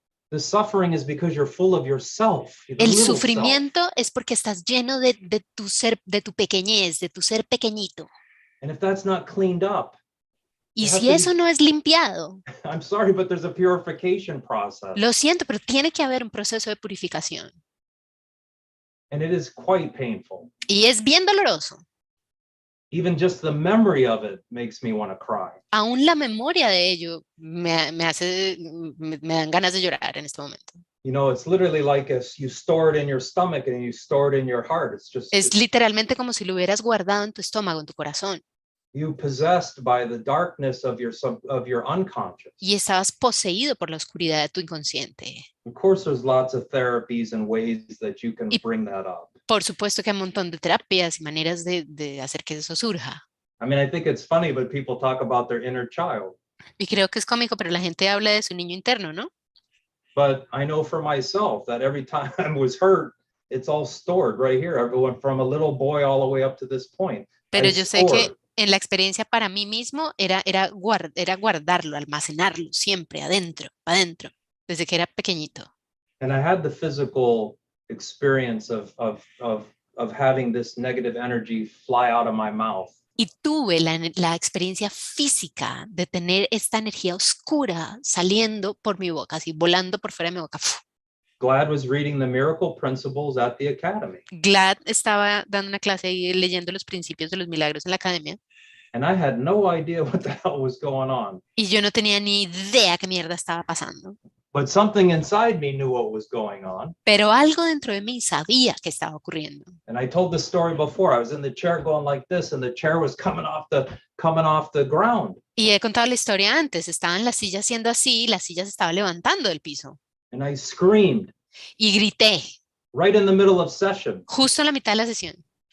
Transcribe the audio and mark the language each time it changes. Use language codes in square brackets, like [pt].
[en] The suffering is because you're full of yourself. [es] El sufrimiento es porque estás lleno de tu ser, de tu pequeñez, de tu ser pequeñito. [en] And if that's not cleaned up, [es] Y si eso no es limpiado, [en] I'm sorry, but there's a purification process. [es] lo siento, pero tiene que haber un proceso de purificación. [en] And it is quite painful. [es] Y es bien doloroso. [en] Even just the memory of it makes me want to cry. [es] Aún la memoria de ello me dan ganas de llorar en este momento. [en] You know, it's literally like if you store it in your stomach and you store it in your heart. [es] Es literalmente como si lo hubieras guardado en tu estómago, en tu corazón. [en] You possessed by the darkness of your unconscious. [es] Y estabas poseído por la oscuridad de tu inconsciente. [en] Of course, there's lots of therapies and ways that you can bring that up. [es] Por supuesto que hay un montón de terapias y maneras de hacer que eso surja. [en] I mean, I think it's funny, but people talk about their inner child. [es] Y creo que es cómico, pero la gente habla de su niño interno, ¿no? [en] But I know for myself that every time I was hurt, it's all stored right here. Everyone from a little boy all the way up to this point. [es] Pero yo sé que en la experiencia para mí mismo era guardarlo, almacenarlo siempre adentro, desde que era pequeño. [en] And I had the physical experience of having this negative energy fly out of my mouth. [es] Y tuve la experiencia física de tener esta energía oscura saliendo por mi boca, así volando por fuera de mi boca. [en] Glad was reading the miracle principles at the academy. [es] Glad estaba dando una clase y leyendo los principios de los milagros en la academia. [en] And I had no idea what the hell was going on. [es] Y yo no tenía ni idea qué mierda estaba pasando. [en] But something inside me knew what was going on. [es] Pero algo dentro de mí sabía que estaba ocurriendo. [en] And I told the story before. I was in the chair going like this, and the chair was coming off the ground. [es] Y he contado la historia antes, estaban las sillas haciendo así, la silla se estaba levantando del piso. [en] And I screamed [es] Y grité, [en] right in the middle of session. [es] justo en la mitad de la sesión.